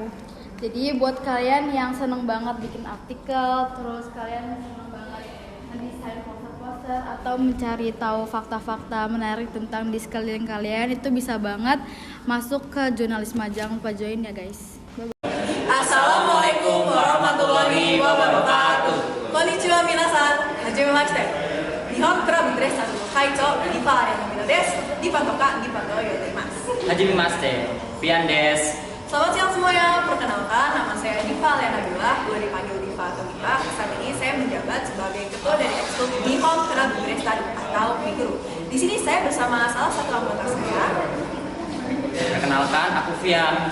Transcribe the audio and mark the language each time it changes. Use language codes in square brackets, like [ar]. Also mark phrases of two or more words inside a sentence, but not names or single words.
[id] Jadi buat kalian yang seneng banget bikin artikel, terus kalian seneng banget mendesain poster atau mencari tahu fakta-fakta menarik tentang di sekeliling kalian, itu bisa banget masuk ke Jurnalisme. Jangan lupa join ya guys. [ar] السلام عليكم ورحمة الله وبركاته. [ja] こんにちは皆さん、はじめまして. Nihon Club Dress の会長リパーレのミノです。リパとかリパと呼んでいます。 Hajimemashite, Pian des. [id] Selamat siang semuanya, perkenalkan nama saya Diva Lena Bila, boleh dipanggil Diva atau Diva. Saat ini saya menjabat sebagai ketua dari ekskul Nihon Club Dress atau Miguru. Di sini saya bersama salah satu anggota saya. Perkenalkan, aku Fian.